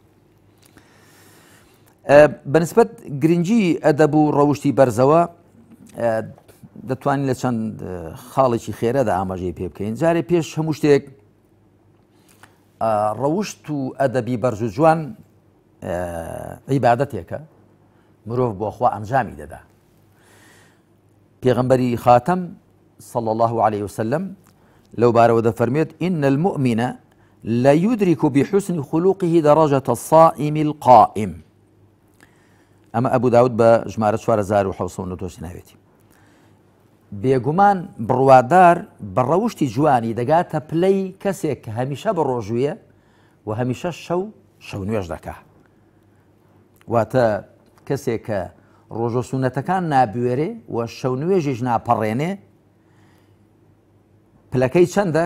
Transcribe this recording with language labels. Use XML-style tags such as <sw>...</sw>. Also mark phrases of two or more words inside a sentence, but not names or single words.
<ckb>بەنسبەت گرنگی ئەدەب و ڕەوشتی بەرزەوە دەتوانین لە چەند خاڵێکی خێرەدا ئاماژەی پێ بکەین. جارێ پێش هەموو شتێک ڕەوشت و ئەدەبی بەرز و جوان عیبادەتێکە مرۆڤ بۆ خوا ئەنجامی دەدا. پێغەمبەری خاتەم</ckb> <ar>صلى الله عليه وسلم</ar> <ckb>لو بارەوە دەفەرمێت</ckb> <ar>إن المؤمن لا يدرك بحسن خلقه درجة الصائم القائم.</ar> <ckb>ئەمە ئەبوو داود بە ژمارە 4790 ناوێتی. بێگومان بڕوادار بە ڕەوشتی جوانی دەگاتە پلەی کەسێک کە هەمیشە بە ڕۆژویە و هەمیشە شەو نوێژ دەکا. واتە کەسێک کە ڕۆژە سونەتەکان نابوێرێ و شەو نوێژیش ناپەڕێنێ پلەکەی چەندە؟</ckb>